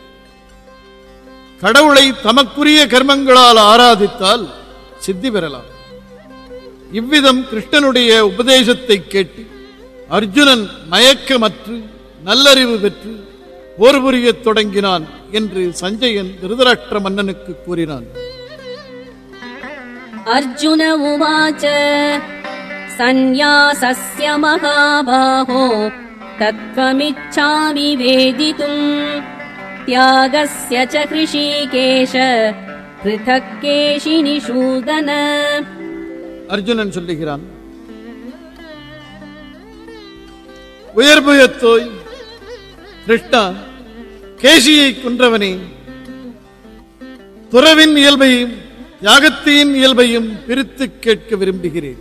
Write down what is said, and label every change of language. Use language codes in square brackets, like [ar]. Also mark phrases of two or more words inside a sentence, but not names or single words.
[ta] கடவுளை தமக்குரிய கர்மங்களால் ஆராதித்தால் சித்தி பெறலாம். இவ்விதம் கிருஷ்ணனுடைய உபதேசத்தை கேட்டு அர்ஜுனன் மயக்கமற்று நல்லறிவு பெற்று போர் புரியத் தொடங்கினான் என்று சஞ்சயன் திருதராஷ்டிர மன்னனுக்கு கூறினான். [sa] अर्जुन उवाच सन्न्यासस्य महाबाहो तत्त्वमिच्छामि वेदितुम् त्यागस्य च ऋषिकेश पृथक् केशिनिषूदन. [ta] அர்ஜுனன் சொல்லுகிறான், உயர்புயத்தோய் கிருஷ்ணா, கேசியை கொன்றவனே, துறவின் இயல்பையும் யாகத்தின் இயல்பையும் பிரித்து கேட்க விரும்புகிறேன்.